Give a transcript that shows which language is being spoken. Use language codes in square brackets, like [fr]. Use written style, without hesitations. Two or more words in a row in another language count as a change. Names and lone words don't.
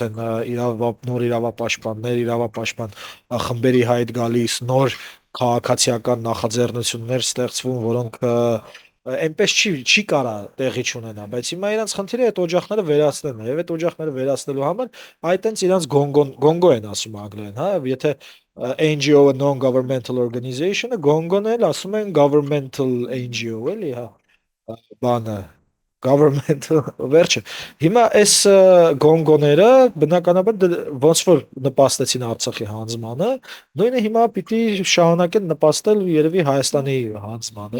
[hy] են նոր իրավապաշտպան խմբերի հայտ գալիս, նոր քաղաքացիական նախաձեռնություններ ստեղծվում, որոնք այնպես չի կարա տեղի չունենա, բայց հիմա իրանց խնդիրը այդ օջախները վերացնելն է, եւ այդ օջախները վերացնելու համար այդ տենց իրանց գոնգո են ասում անգլերեն, հա, եթե NGO-ը [en] non-governmental organization- [hy] ը գոնգոն էլ ասում են [en] governmental NGO, [hy] էլի, հա, բանը government վերջը հիմա այս գոնգոները բնականաբար ոնց որ նպաստեցին Արցախի հանձնմանը նույնը հիմա պիտի շարունակեն նպաստել երևի Հայաստանի հանձնմանը